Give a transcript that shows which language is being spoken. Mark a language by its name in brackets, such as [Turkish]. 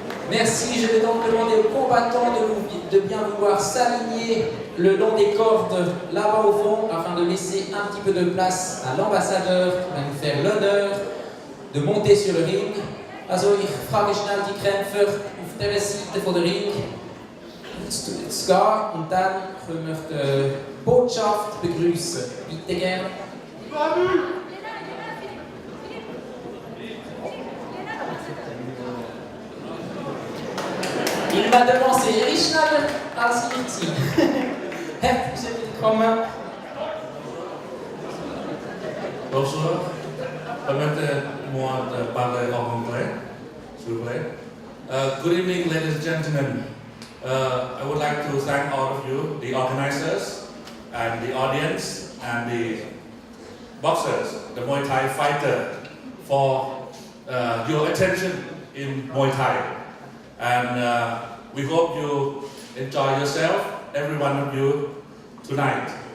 [French] Merci, je vais donc demander aux combattants de bien vouloir s'aligner le long des cordes là-bas au fond afin de laisser un petit peu de place à l'ambassadeur qui va nous faire l'honneur de monter sur le ring. [German] Also ich frage schnell die Kämpfer auf dieser Seite von der Ring zu gehen und dann können wir die Botschaft begrüßen. Bitte gerne. [French] Il m'a devancé Richnal als Irzi. [German] Herzlich willkommen. [French] Bonjour. Permettez-moi de parler en anglais, s'il vous plaît. [English] Good evening, ladies and gentlemen. I would like to thank all of you, the organizers, and the audience, and the boxers, the Muay Thai fighter, for your attention in Muay Thai. And we hope you enjoy yourself, every one of you, tonight.